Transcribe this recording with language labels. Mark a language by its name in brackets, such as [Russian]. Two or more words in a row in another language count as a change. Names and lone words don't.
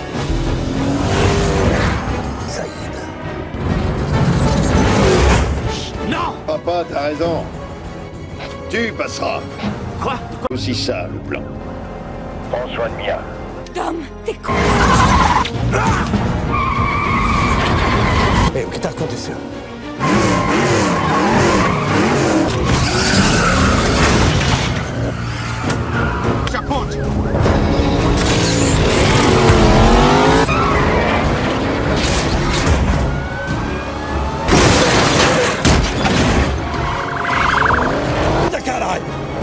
[Portuguese] Saída. [French] Non! Papa, t'as raison. Tu passeras. Quoi? Aussi ça, le plan. Prends soin de Mia. Dom, t'es con! [Portuguese] Ei, o que tá acontecendo? Já ponte! Caralho!